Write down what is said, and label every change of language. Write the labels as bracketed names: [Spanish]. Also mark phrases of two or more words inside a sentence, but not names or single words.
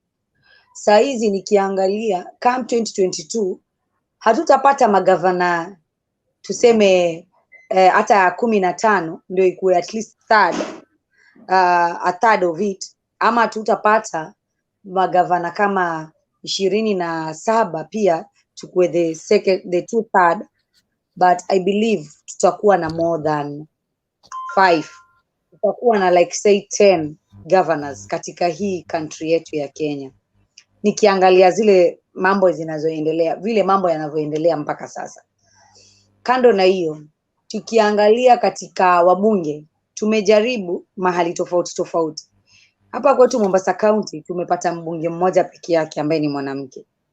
[Swahili] Saa hizi nikiangalia kama 2022 hatutapata magavana tuseme hata 15 ndio ikuwe [English] at least a third of it, [Swahili] ama tutapata magavana kama 27 pia tukue [English] the 2/3, but I believe [Swahili] tutakuwa na [English] more than 5, [Swahili] tutakuwa na [English] like say 10 governors [Swahili] katika hii country yetu ya Kenya, nikiangalia zile mambo zinazoendelea, vile mambo yanavyoendelea mpaka sasa. Kando na hiyo, tukiangalia katika wabunge, tumejaribu mahali tofauti. Hapa kwetu Mombasa County tumepata mbunge mmoja peke yake ambaye ni mwanamke.